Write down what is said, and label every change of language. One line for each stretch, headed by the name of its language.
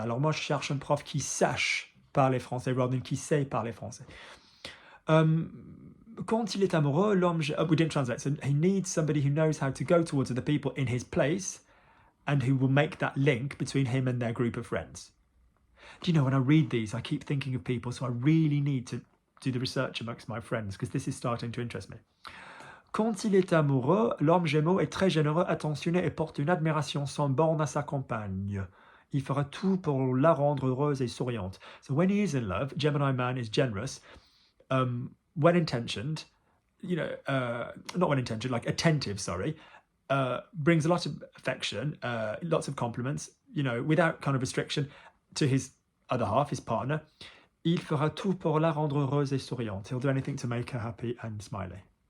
French: Alors moi, je cherche un prof qui sache parler français
English: rather than
French: qui sait parler français. Quand il est amoureux, l'homme...
English: we didn't translate. So he needs somebody who knows how to go towards other people in his place and who will make that link between him and their group of friends. Do you know, when I read these, I keep thinking of people, so I really need to do the research amongst my friends because this is starting to interest me.
French: Quand il est amoureux, l'homme Gémeaux est très généreux, attentionné et porte une admiration sans borne à sa compagne. Il fera tout pour la rendre heureuse et souriante.
English: So when he is in love, Gemini man is generous, well-intentioned, not well-intentioned, like attentive, brings a lot of affection, lots of compliments, without kind of restriction to his other half, his partner.
French: Il fera tout pour la rendre heureuse et souriante.
English: He'll do anything to make her happy and smiley.